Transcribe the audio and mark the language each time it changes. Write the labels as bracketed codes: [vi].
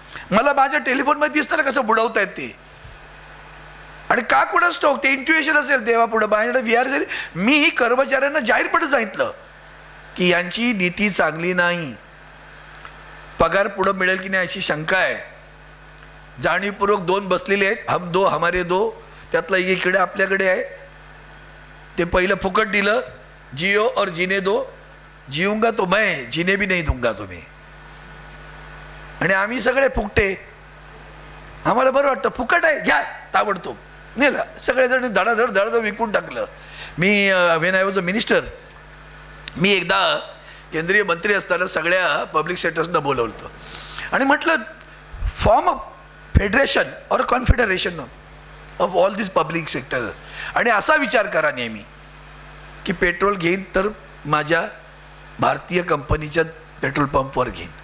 [mr] मला माझ्या टेलिफोनमध्ये दिसतं ना कसं बुडवतायत ते, आणि का कुणाच ठाऊक, ते इंट्युएशन असेल देवापुढं माझ्याकडे विहार झाली. मी कर्मचाऱ्यांना जाहीरपणे सांगितलं की यांची नीती चांगली नाही, पगार पुढं मिळेल की नाही अशी शंका आहे. जाणीवपूर्वक दोन बसलेले आहेत, [hi] हम दो हमारे दो, [mr] त्यातला इकडे आपल्याकडे आहे. ते पहिलं फुकट दिलं, [hi] जियो और जीने दो, जीऊंगा तो मैं, जीने भी नहीं दूंगा तुम्ही. [mr] आणि आम्ही सगळे फुकटे, आम्हाला बरं वाटतं फुकट आहे घ्या ताबडतोब नेलं. सगळेजण धडाधड धडाधड विकून टाकलं. मी [en] when I was a minister, [mr] मी एकदा केंद्रीय मंत्री असताना सगळ्या पब्लिक सेक्टर्सना बोलवलं होतं आणि म्हटलं [en] form a federation और confederation of all this public sector, [mr] आणि असा विचार करा नेहमी की पेट्रोल घेईन तर माझ्या भारतीय कंपनीच्या पेट्रोल पंपवर घेईन.